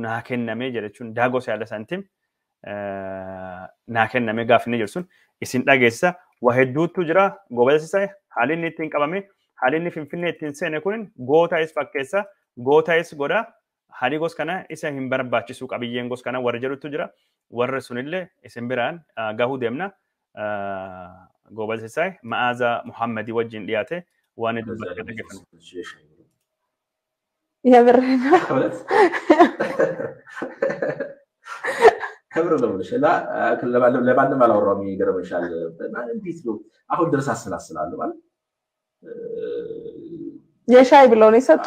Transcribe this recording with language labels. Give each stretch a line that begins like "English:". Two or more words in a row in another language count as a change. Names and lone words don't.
Oromo: naa kenname jechuun daagos yaala santim naa kenname gaaf inni jedhu sun isin dhageessa waa hedduutu jira Goobazaa Sisaay haalli inni ittiin qabame haalli inni Finfinnee ittiin seene kunin gootaa'is fakkeessa gootaa'is godha haalli gos kana isa hin barbaachisu qabiyyeen gos kana warra jedhutu jira warra sunillee isin biraan gahuu deemna Goobazaa Sisaay Ma'aazaa Muhammadii wajjin dhiyaate waan dubbachaa dhaggeeffanna.
Amharic: የምርህን ክብር ነው ልሽ ለማንም አላወራውም ይገርምሻል እንዴት ነው አሁን ድረስ አስላስላለሁ ማለት የሻይ ብለው ነው የሰጡት